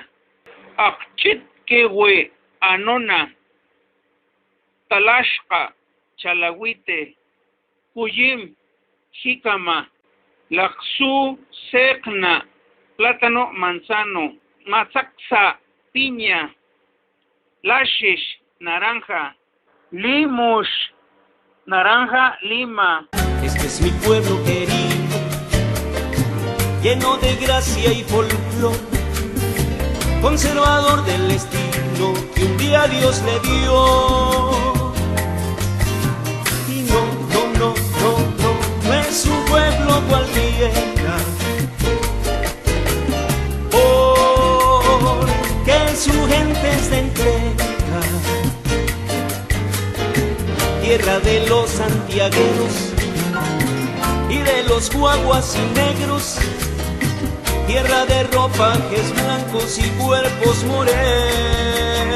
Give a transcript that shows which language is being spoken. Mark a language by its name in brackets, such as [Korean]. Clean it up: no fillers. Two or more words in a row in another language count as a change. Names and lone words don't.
[Coyutla Totonac] akchitquehue, anona, talashqa, chalahuite, cuyim, jícama, laxu, secna, [Spanish] plátano manzano, [Coyutla Totonac] mazaxa, piña, lashish, naranja, limush, [Spanish] naranja lima. Este es mi pueblo querido, lleno de gracia y folclor, conservador del estilo que un día Dios le dio. Y no es un pueblo cualquiera, porque su gente es de entrega, tierra de los santiagueros y de los guaguas y negros, tierra de ropajes blancos y cuerpos morenos.